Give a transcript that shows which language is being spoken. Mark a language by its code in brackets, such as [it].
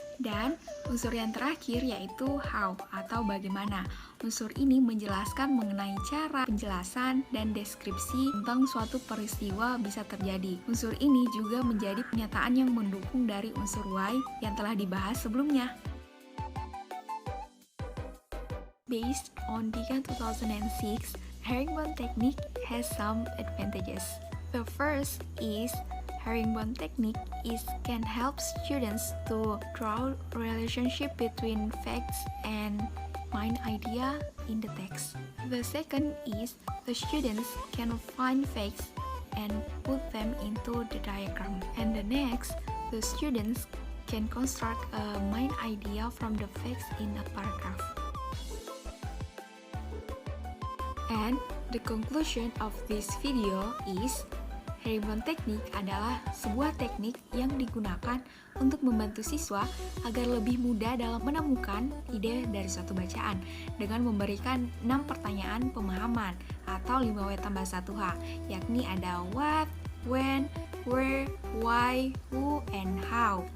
[id] Dan unsur yang terakhir yaitu how, atau bagaimana. Unsur ini menjelaskan mengenai cara penjelasan dan deskripsi tentang suatu peristiwa bisa terjadi. Unsur ini juga menjadi pernyataan yang mendukung dari unsur why yang telah dibahas sebelumnya. [en] Based on Deakin 2006, herringbone technique has some advantages. The first is herringbone technique can help students to draw relationship between facts and main idea in the text. The second is the students can find facts and put them into the diagram. And the next, the students can construct a main idea from the facts in a paragraph. And the conclusion of this video is herringbone technique [id] adalah sebuah teknik yang digunakan untuk membantu siswa agar lebih mudah dalam menemukan ide dari suatu bacaan dengan memberikan 6 pertanyaan pemahaman atau 5W tambah 1H, yakni ada what, when, where, why, who, and how.